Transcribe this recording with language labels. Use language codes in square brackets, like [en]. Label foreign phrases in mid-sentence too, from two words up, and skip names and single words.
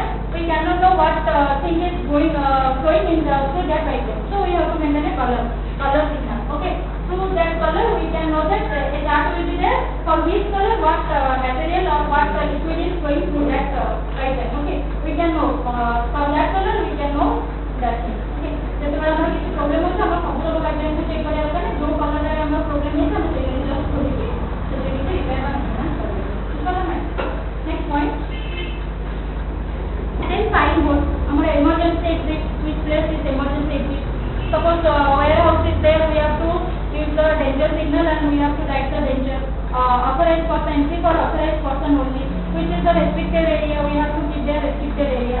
[en] We cannot know what thing is going flowing in through that pipeline. So we have to maintain a color signal. Okay. Through that color we can know that a chart will be there. For which color what material or what liquid is going through that pipeline. Okay. We can know from that color we can know that thing. Okay. [or] ଯେତେବେଳେ ଆମର କିଛି ପ୍ରୋବ୍ଲେମ ଅଛି ଆମର ସବୁ ପାଇପଲାଇନ କୁ ଚେକ୍ କରିବା ଦରକାର ଯୋଉ କଲର ରେ ଆମର ପ୍ରୋବ୍ଲେମ ଅଛି ଆମେ ସେଇ ଜଷ୍ଟ ଖୋଲିକି ସେଠି କିଛି ରିପେୟାର ବା ମେଣ୍ଟେନାନ୍ସ କରିବୁ। [en] next point, then signboard, our emergency exit, which place is emergency exit. Suppose warehouse is there, we have to use the danger signal and we have to write the danger. Authorized person, entry for authorized person only. Which is the restricted area, we have to keep the restricted area.